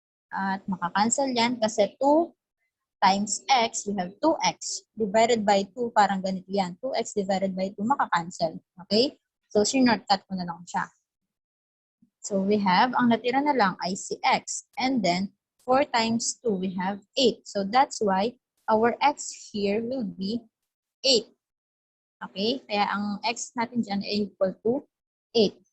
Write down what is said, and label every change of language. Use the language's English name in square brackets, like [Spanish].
[Filipino] At makakancel yan kasi [English] 2 times x, we have 2x divided by 2, [Filipino] parang ganito yan. [English] 2x divided by 2, makakancel. [Filipino] Okay? So, sinurtcut ko na lang siya. [English] So, we have, [Filipino] ang natira na lang ay si x. [English] And then, 4 times 2, we have 8. So, that's why our x here will be 8. Okay? [Filipino] Kaya ang x natin dyan ay [English] equal to [Filipino] 8.